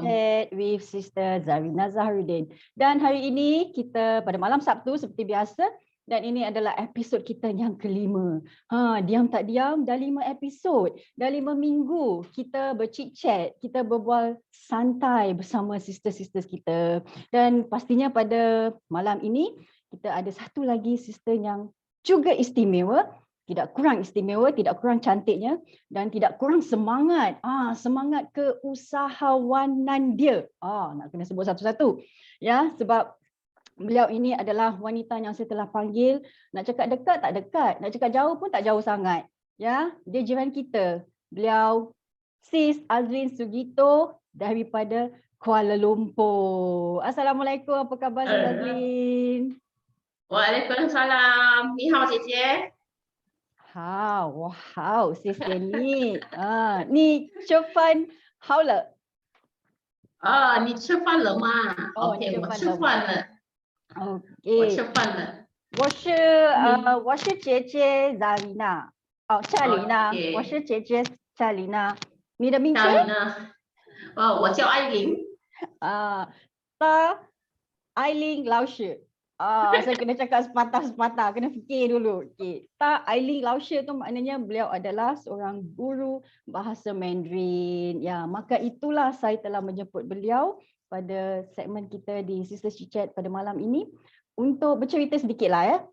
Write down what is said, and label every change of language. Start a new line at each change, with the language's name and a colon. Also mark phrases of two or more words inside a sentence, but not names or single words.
English: Chat with Sister Zarina Zahruddin.
Malay: Dan hari ini kita pada malam Sabtu seperti biasa, dan ini adalah episod kita yang kelima. Diam tak diam, dah 5 episod. Dah 5 minggu kita berchit-chat, kita berbual santai bersama sister-sisters kita. Dan pastinya pada malam ini kita ada satu lagi sister yang juga istimewa. Tidak kurang istimewa, tidak kurang cantiknya dan tidak kurang semangat. Semangat keusahawanan dia. Nak kena sebut satu-satu. Ya, sebab beliau ini adalah wanita yang saya telah panggil. Nak cakap dekat tak dekat, nak cakap jauh pun tak jauh sangat. Ya, dia jiran kita. Beliau Sis Azrin Sugito daripada Kuala Lumpur. Assalamualaikum, apa khabar Sis Azrin?
Chinese: Waalaikumsalam. 你好姐姐。 wow, 谢谢你。你吃饭好了？你吃饭了吗？OK，我吃饭了。我吃饭了。我是姐姐 Zarina。夏琳娜，我是姐姐夏琳娜。你的名字？夏琳娜。我叫艾琳。她艾琳老师。
Malay: saya kena cakap sepatah-sepatah, kena fikir dulu. Okay. Tak, Aileen Lausher tu maknanya beliau adalah seorang guru bahasa Mandarin. Ya, maka itulah saya telah menjemput beliau pada segmen kita di Sisters Chat pada malam ini untuk bercerita sedikit lah ya.